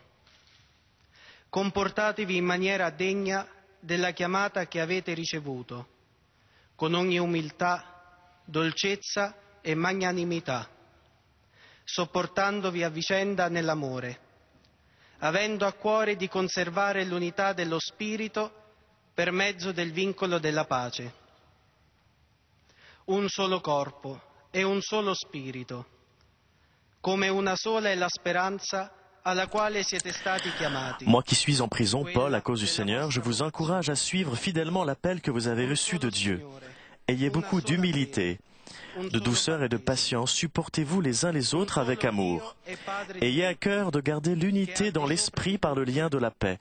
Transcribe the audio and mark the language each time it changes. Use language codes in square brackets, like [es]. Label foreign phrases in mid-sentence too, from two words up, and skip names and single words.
[it] Comportatevi in maniera degna della chiamata che avete ricevuto, con ogni umiltà, dolcezza e magnanimità, sopportandovi a vicenda nell'amore, avendo a cuore di conservare l'unità dello Spirito per mezzo del vincolo della pace. Un solo corpo e un solo Spirito, come una sola è la speranza alla quale siete stati chiamati. [fr] Moi qui suis en prison, Paul, à cause du Seigneur, je vous encourage à suivre fidèlement l'appel que vous avez reçu de Dieu. Ayez beaucoup d'humilité, de douceur et de patience, supportez-vous les uns les autres avec amour. Ayez à cœur de garder l'unité dans l'esprit par le lien de la paix.